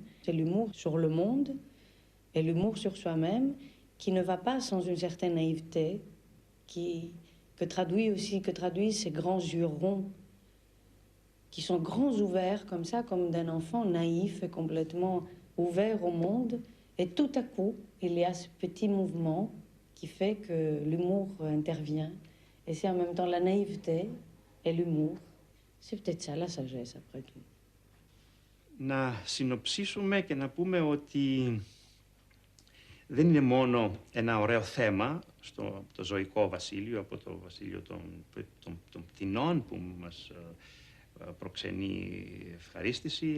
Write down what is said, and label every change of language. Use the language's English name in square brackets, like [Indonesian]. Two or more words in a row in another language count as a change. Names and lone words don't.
[French] C'est l'humour sur le monde et l'humour sur soi-même qui ne va pas sans une certaine naïveté, que traduisent ces grands yeux ronds, qui sont grands ouverts comme ça, comme d'un enfant naïf et complètement ouvert au monde. Et tout à coup, il y a ce petit mouvement qui fait que l'humour intervient. Et c'est en même temps la naïveté et l'humour. C'est peut-être ça la sagesse, après tout. [Greek] Να συνοψίσουμε και να πούμε ότι δεν είναι μόνο ένα ωραίο θέμα στο το ζωικό βασίλειο, από το βασίλειο των πτηνών που μας προξενεί ευχαρίστηση,